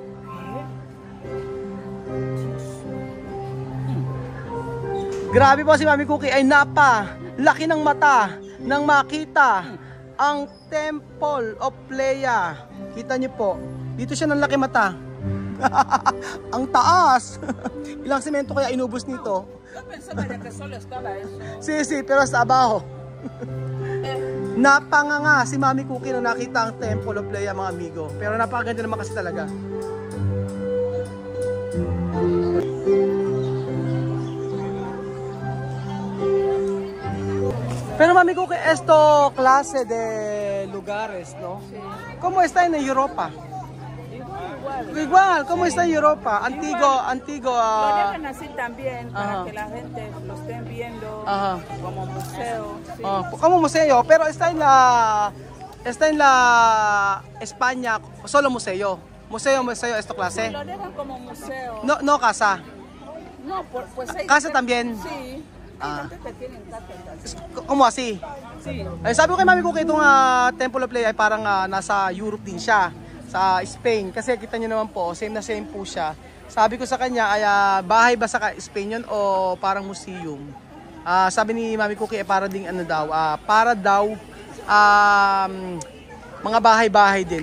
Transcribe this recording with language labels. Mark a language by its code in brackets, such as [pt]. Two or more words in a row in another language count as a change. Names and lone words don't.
[tl] Grabe po si Mami Cookie ay laki ng mata nang makita ang Temple of Leia. Kita niyo po, dito siya ng laki mata. Ang taas. Ilang semento kaya inubos nito? [es] Yo pensaba de que solo estaba eso. Sí, pero sa abaho. [tl] Napanganga si Mami Cookie nung nakita ang Temple of Leia mga amigo. Pero napakaganda naman kasi talaga. Pero Mami Cookie, [es] esto clase de lugares, ¿no? Sí. ¿Cómo está en Europa? Igual, ¿cómo está en Europa? Antiguo. Lo dejan así también para Ajá. que la gente lo estén viendo Ajá. como museo. Sí. Como museo, pero está en la España, solo museo. Museo, esto clase. Lo dejan como museo. No casa. No, pues hay Casa también. Sí. Ah. Hay gente que tienen casas. Como así. Sí. [tl] Ay, sabi ko kay Mami Cookie, itong Temple of Leia ay parang nasa Europe din siya. Sa Spain. Kasi kita nyo naman po, same na same po siya. Sabi ko sa kanya, ay bahay ba sa Spain yun o parang museum? Sabi ni Mami Cookie, para ding ano daw, para daw mga bahay-bahay din.